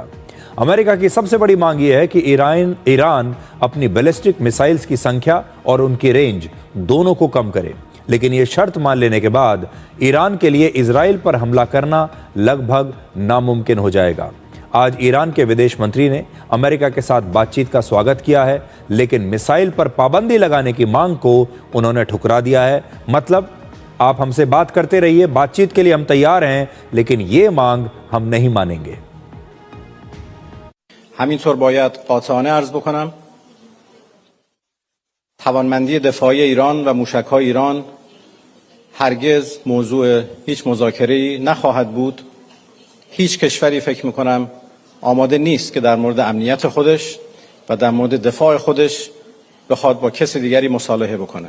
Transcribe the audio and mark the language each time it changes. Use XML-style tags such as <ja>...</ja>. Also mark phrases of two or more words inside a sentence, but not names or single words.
<hi>अमेरिका की सबसे बड़ी मांग यह है कि ईरान अपनी</hi> <en>ballistic missiles</en> <hi>की संख्या और उनकी रेंज दोनों को कम करे, लेकिन ये शर्त मान लेने के बाद ईरान के लिए इजराइल पर हमला करना लगभग नामुमकिन हो जाएगा। आज ईरान के विदेश मंत्री ने अमेरिका के साथ बातचीत का स्वागत किया है, लेकिन मिसाइल पर पाबंदी लगाने की मांग को उन्होंने ठुकरा दिया है। मतलब आप हमसे बात करते रहिए, बातचीत के लिए हम तैयार हैं, लेकिन ये मांग हम नहीं मानेंगे।</hi> <fa>همینطور باید قاطعانه عرض بکنم توانمندی دفاعی ایران و موشک‌های ایران هرگز موضوع هیچ مذاکره‌ای نخواهد بود. هیچ کشوری فکر می‌کنم آماده نیست که در مورد امنیت خودش و در مورد دفاع خودش بخواد با کسی دیگری مصالحه بکنه.</fa>